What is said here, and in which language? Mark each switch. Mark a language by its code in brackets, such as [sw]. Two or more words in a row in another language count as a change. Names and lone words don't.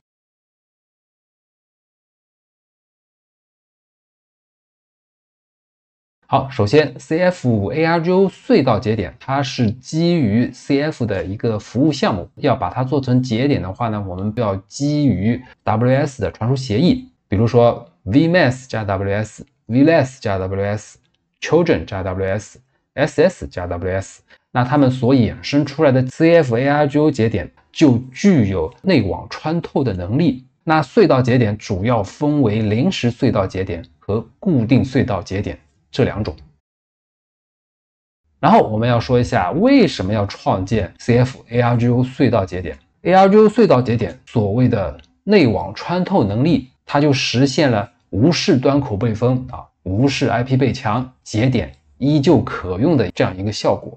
[zh] 好，首先 CF ARGO 隧道節點，它是基於 CF 的一個服務項目。要把它做成節點的話呢，我們要基於 WS 的傳輸協議，比如說 VMAS 加 WS。VLAS 加 WS、Trojan 加 WS、SS 加 WS， 那它們所衍生出來的 CF ARGO 節點就具有內網穿透的能力。那隧道節點主要分為臨時隧道節點和固定隧道節點這2種。然後我們要說一下為什麼要創建 CF ARGO 隧道節點。ARGO 隧道節點所謂的內網穿透能力，它就實現了無視端口被封无視 IP 被搶，節點依舊可用的這樣一個效果。